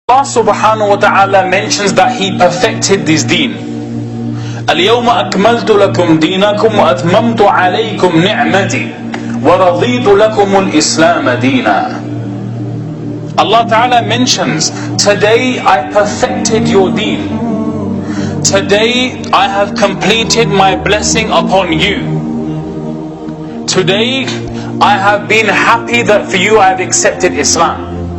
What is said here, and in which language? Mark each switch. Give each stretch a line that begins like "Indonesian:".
English: Allah subhanahu wa ta'ala mentions that He perfected this deen.
Arabic: اليوم أكملت لكم دينكم وأتممت عليكم نعمتي وَرَضِيتُ لَكُمُ الْإِسْلَامَ دِينًا.
English: Allah Ta'ala mentions, today I perfected your deen. Today I have completed my blessing upon you. Today I have been happy that for you I have accepted Islam.